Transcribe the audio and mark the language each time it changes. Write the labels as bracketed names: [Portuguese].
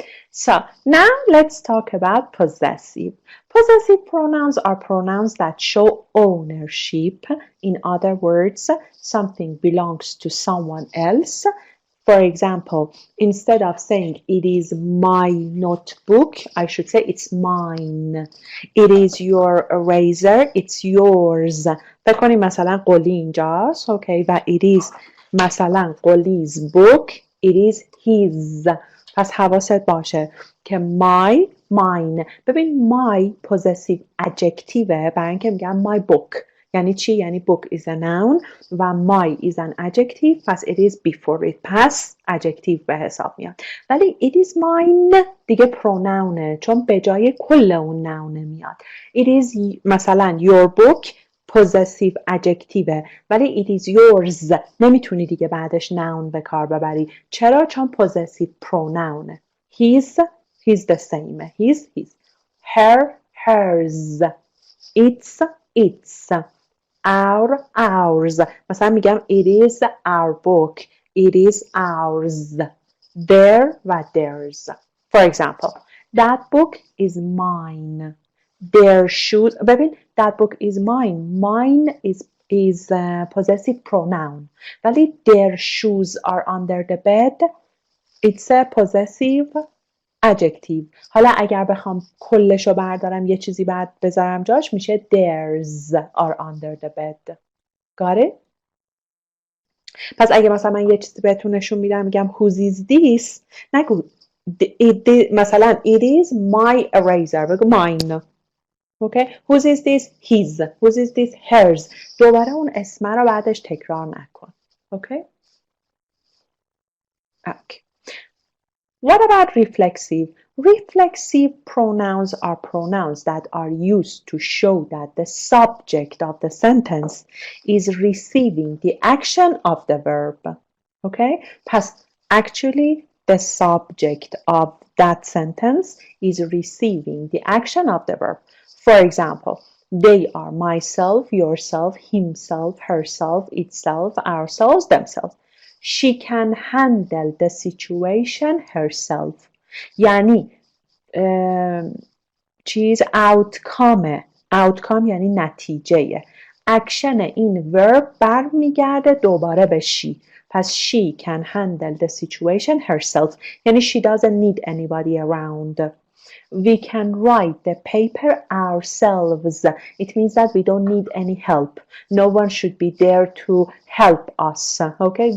[English] So, now let's talk about possessive. Possessive pronouns are pronouns that show ownership. In other words, something belongs to someone else. For example, instead of saying it is my notebook, I should say it's mine. It is your eraser, it's yours. [Persian] فکر کنیم مثلا قلی اینجاست. [English] Okay, و it is مثلا Gholi's book, it is his. [Persian] پس حواست باشه که my, mine. [English] ببین my possessive adjective [Persian] برای اینکه میگم [English] my book. [Persian] یعنی چی؟ یعنی [English] book is a noun و my is an adjective پس it is before it پس adjective به حساب میاد. [Persian] ولی [English] it is mine [Persian] دیگه pronounه چون به جای کل اون noun میاد. [English] It is مثلا your book possessive adjective ولی it is yours [Persian] نمیتونی دیگه بعدش [English] noun به کار ببری. [Persian] چرا؟ چون possessive pronoun. [English] His the same. His her hers its ours. [Persian] مثلا میگم [English] it is our book, it is ours, their و theirs. For example, that book is mine, their shoes. ببین that book is mine. Mine is possessive pronoun. [Persian] ولی [English] their shoes are under the bed. It's a possessive adjective. [Persian] حالا اگر بخوام کلشو بردارم یه چیزی بعد بذارم جاش میشه [English] theirs are under the bed. Got it? [Persian] پس اگه مثلا من یه چیزی بهتون نشون میدم میگم [English] whose is this [Persian] نگو مثلا [English] it is my eraser [Persian] بگو mine. [English] Okay? Whose is this? His. Whose is this? Hers. [Persian] دوباره اون اسم رو بعدش تکرار نکن. [English] Okay? Okay. What about reflexive? Reflexive pronouns are pronouns that are used to show that the subject of the sentence is receiving the action of the verb. Okay? Past actually the subject of that sentence is receiving the action of the verb. For example, they are myself, yourself, himself, herself, itself, ourselves, themselves. She can handle the situation herself. [Persian] یعنی چیز outcome یعنی نتیجه. اکشن این verb برمیگرده دوباره به she. [English] پس she can handle the situation herself. [Persian] یعنی [English] she doesn't need anybody around. We can write the paper ourselves. It means that we don't need any help. No one should be there to help us. Okay?